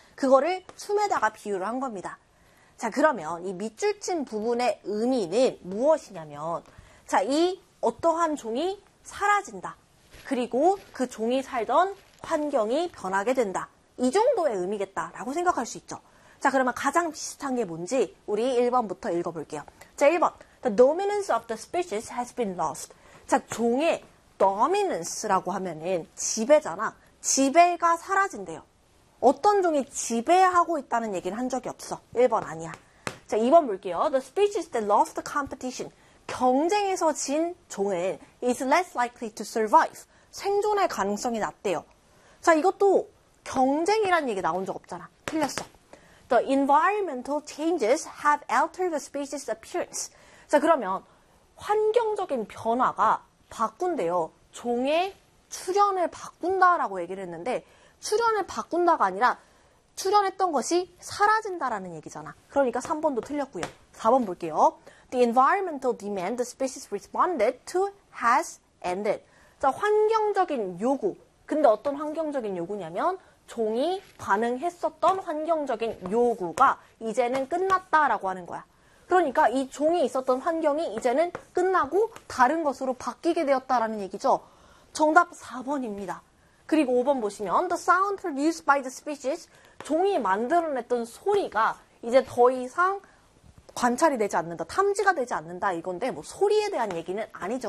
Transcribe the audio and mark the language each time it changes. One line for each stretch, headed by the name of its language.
Korean: 그거를 춤에다가 비유를 한 겁니다. 자, 그러면 이 밑줄 친 부분의 의미는 무엇이냐면, 자, 이 어떠한 종이 사라진다. 그리고 그 종이 살던 환경이 변하게 된다. 이 정도의 의미겠다라고 생각할 수 있죠. 자, 그러면 가장 비슷한 게 뭔지 우리 1번부터 읽어볼게요. 자, 1번.
English: The dominance of the species has been lost.
Korean: 자, 종의 dominance라고 하면은 지배잖아. 지배가 사라진대요. 어떤 종이 지배하고 있다는 얘기는 한 적이 없어. 1번 아니야. 자, 2번 볼게요.
English: The species that lost the competition.
Korean: 경쟁에서 진 종은
English: is less likely to survive.
Korean: 생존의 가능성이 낮대요. 자, 이것도 경쟁이란 얘기 나온 적 없잖아. 틀렸어.
English: The environmental changes have altered the species appearance.
Korean: 자, 그러면 환경적인 변화가 바꾼대요. 종의 출현을 바꾼다라고 얘기를 했는데, 출현을 바꾼다가 아니라 출현했던 것이 사라진다라는 얘기잖아. 그러니까 3번도 틀렸고요. 4번 볼게요.
English: The environmental demand the species responded to has ended.
Korean: 자, 환경적인 요구. 근데 어떤 환경적인 요구냐면 종이 반응했었던 환경적인 요구가 이제는 끝났다라고 하는 거야. 그러니까 이 종이 있었던 환경이 이제는 끝나고 다른 것으로 바뀌게 되었다라는 얘기죠. 정답 4번입니다. 그리고 5번 보시면,
English: The sound produced by the species,
Korean: 종이 만들어냈던 소리가 이제 더 이상 관찰이 되지 않는다, 탐지가 되지 않는다, 이건데, 뭐, 소리에 대한 얘기는 아니죠.